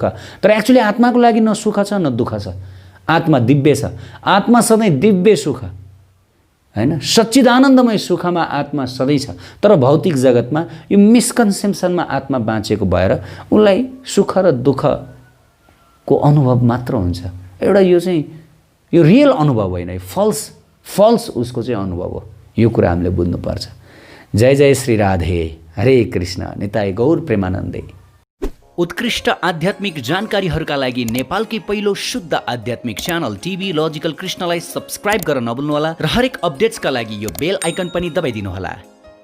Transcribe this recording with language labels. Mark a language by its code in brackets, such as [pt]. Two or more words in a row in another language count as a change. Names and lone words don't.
[ne] तर एक्चुअली आत्माको लागि न सुख छ न दुःख छ। आत्मा दिव्य छ, आत्मा सधैँ दिव्य सुख हैन, सच्चिदानन्दमय सुखमा आत्मा सधैँ छ। तर भौतिक जगतमा यो मिसकन्सेप्सनमा आत्मा बाँचेको भएर उसलाई सुख र दुःखको अनुभव मात्र हुन्छ। एउटा यो चाहिँ यो रियल अनुभव होइन, फल्स उसको चाहिँ अनुभव हो। यो कुरा हामीले बुझ्नुपर्छ। जय जय श्री राधे, हरे कृष्ण, निताय गौर प्रेमानन्दे। उत्कृष्ट आध्यात्मिक जानकारीहरूका लागि नेपालकै पहिलो शुद्ध आध्यात्मिक च्यानल टिभी लजिकल कृष्णलाई सब्स्क्राइब गर्न नभुल्नुहोला र हरेक अपडेट्सका लागि यो बेल आइकन पनि दबाइदिनुहोला।